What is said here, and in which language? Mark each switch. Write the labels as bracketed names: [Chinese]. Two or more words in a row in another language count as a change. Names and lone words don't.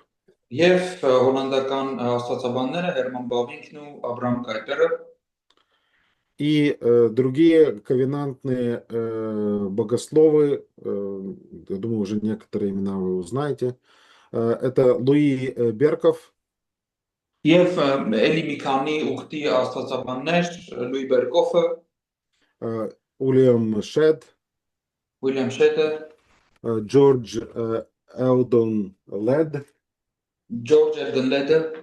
[Armenian] Եվ հոլանդական աստվածաբանները Հերման Բավինքն ու Աբրահամ Կայպերը [Russian] И другие ковенантные богословы, я думаю, уже некоторые имена вы узнаете, это Луи Берков, [Armenian] եւ էլի մի քանի ուխտի աստվածաբաններ Լուի Բերկոֆը, [Russian] Уильям Шед, [Armenian] Ուիլյամ Շեդը, [Russian] Джордж Элдон Лед, [Armenian] Ջորջ Էրդենլեդը,